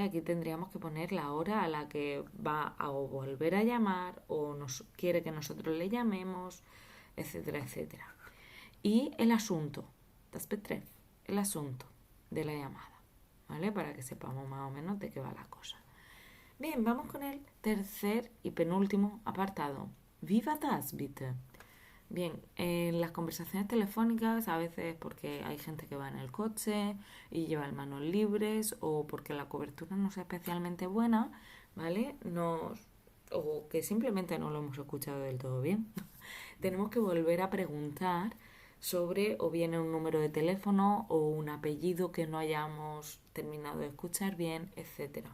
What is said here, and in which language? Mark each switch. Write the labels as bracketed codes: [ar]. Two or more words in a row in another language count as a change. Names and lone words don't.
[es] Aquí tendríamos que poner la hora a la que va a volver a llamar o nos quiere que nosotros le llamemos, etcétera, etcétera. Y el asunto, [de] das Betreff, [es] el asunto de la llamada, ¿vale? Para que sepamos más o menos de qué va la cosa. Bien, vamos con el tercer y penúltimo apartado. [de] Wie war das, bitte? [es] Bien, en las conversaciones telefónicas a veces porque hay gente que va en el coche y lleva manos libres o porque la cobertura no es especialmente buena, ¿vale? O que simplemente no lo hemos escuchado del todo bien. Tenemos que volver a preguntar sobre o bien un número de teléfono o un apellido que no hayamos terminado de escuchar bien, etcétera.